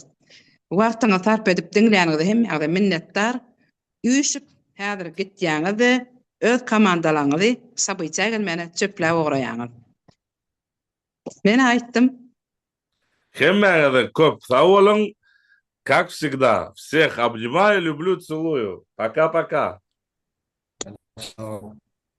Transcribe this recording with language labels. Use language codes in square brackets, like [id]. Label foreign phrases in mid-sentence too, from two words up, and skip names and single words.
[tk] Wagtyňy sarp edip diňlänigde hemmäňize minnetdar. Üýşüp häzir gitýäňizi, öz komandalaryňyzy sabyça gelmene çöpläp ograýaňyz. Men aýtdym. Хемmäňize köp sag bolun. [ru] Как всегда, всех обнимаю, люблю, целую. Пока-пока. [tk] Sağ ol.